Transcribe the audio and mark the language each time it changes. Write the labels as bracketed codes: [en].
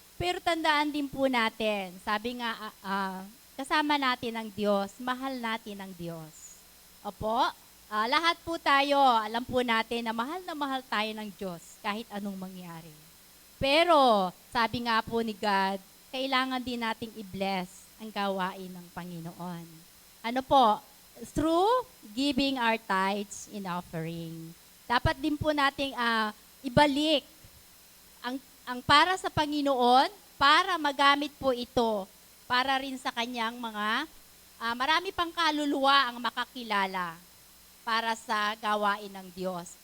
[tl] Pero tandaan din po natin, sabi nga, kasama natin ang Diyos, mahal natin ang Diyos. Opo, lahat po tayo, alam po natin na mahal tayo ng Diyos kahit anong mangyari. Pero, sabi nga po ni God, kailangan din nating i-bless ang gawain ng Panginoon. Ano po? [en] Through giving our tithes in offering. [tl] Dapat din po nating ibalik ang para sa Panginoon para magamit po ito para rin sa kanyang mga marami pang kaluluwa ang makakilala para sa gawain ng Diyos.